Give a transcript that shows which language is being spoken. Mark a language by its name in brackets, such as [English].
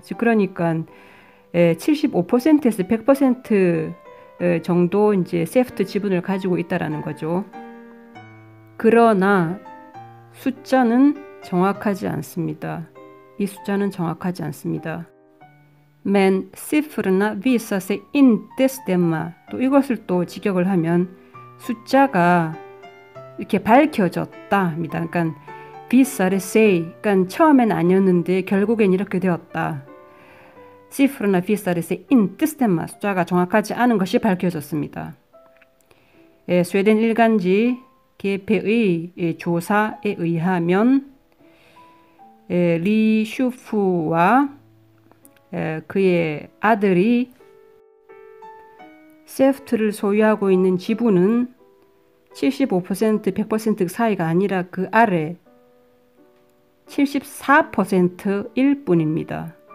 [Korean] 즉 그러니까 75%에서 100% 정도 이제 세프트 지분을 가지고 있다라는 거죠. 그러나 숫자는 정확하지 않습니다. 이 숫자는 정확하지 않습니다. [Swedish] Men siffrorna visar sig inte stämma. [Korean] 또 이것을 또 직역을 하면 숫자가 이렇게 밝혀졌다입니다. 그러니까 [Swedish] visar sig, [Korean] 그러니까 처음엔 아니었는데 결국엔 이렇게 되었다. [Swedish] siffrorna visar sig inte stämma. [Korean] 숫자가 정확하지 않은 것이 밝혀졌습니다. 스웨덴 일간지 개폐의 조사에 의하면 리 슈프와 그의 아들이 세프트를 소유하고 있는 지분은 75%, 100% 사이가 아니라 그 아래 74%일 뿐입니다.